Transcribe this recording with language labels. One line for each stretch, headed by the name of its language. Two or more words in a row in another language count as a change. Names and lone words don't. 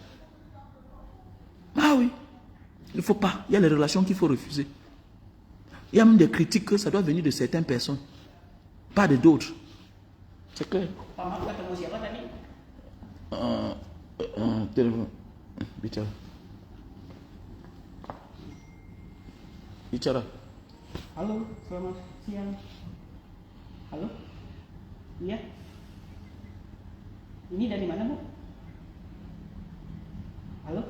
French: Ah oui, il ne faut pas. Il y a les relations qu'il faut refuser. Il y a même des critiques que ça doit venir de certaines personnes, pas de d'autres. C'est clair. Téléphone.
Indonesian: Bichara. Bichara. Halo, selamat siang. Halo? Iya? Ini dari mana, Bu? Halo?